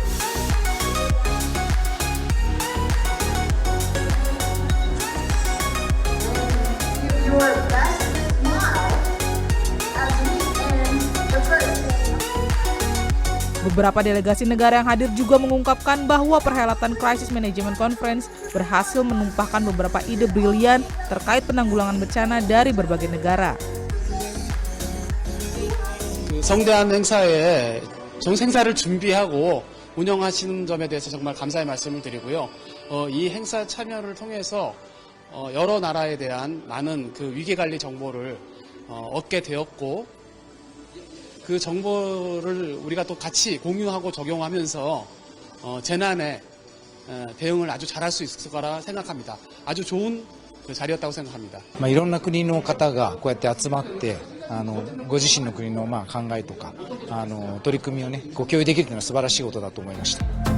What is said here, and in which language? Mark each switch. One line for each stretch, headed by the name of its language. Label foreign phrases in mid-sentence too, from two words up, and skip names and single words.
Indonesian: Beberapa delegasi negara yang hadir juga mengungkapkan bahwa perhelatan Crisis Management Conference berhasil menumpahkan beberapa ide brilian terkait penanggulangan bencana dari berbagai negara.
Korean: 성대한 행사에 행사를 준비하고 운영하시는 점에 대해서 정말 감사의 말씀을 드리고요. 이 행사 참여를 통해서 여러 나라에 대한 많은 그 위기관리 정보를 얻게 되었고, 그 정보를 우리가 또 같이 공유하고 적용하면서 재난에 대응을 아주 잘할 수 있을 거라 생각합니다. 아주 좋은 자리였다고 생각합니다.
Japanese: いろんな国の方がこうやって集まってご自身の国の考えとか取り組みをね共有できるというのは素晴らしいことだと思いました。